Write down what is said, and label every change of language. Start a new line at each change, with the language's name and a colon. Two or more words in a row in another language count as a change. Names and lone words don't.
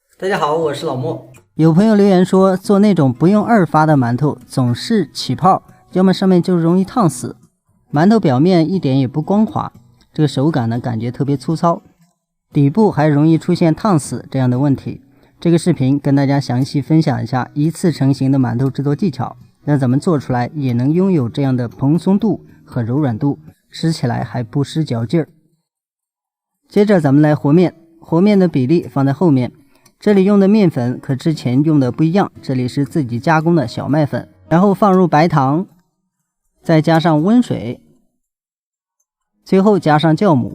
Chinese: 大家好，我是老莫。有朋友留言说，做那种不用2发的馒头总是起泡，要么上面就容易燙死，馒头表面一点也不光滑，这个手感呢感觉特別粗糙，底部還容易出現燙死這樣的問題。這個視頻跟大家詳細分享一下一次成型的饅頭製作技巧，讓咱們做出來也能擁有這樣的蓬鬆度和柔軟度，吃起來還不失嚼勁兒。接着咱們來和面，和面的比例放在後面，這裡用的麵粉和之前用的不一樣，這裡是自己加工的小麥粉，然後放入白糖，再加上溫水，最後加上酵母。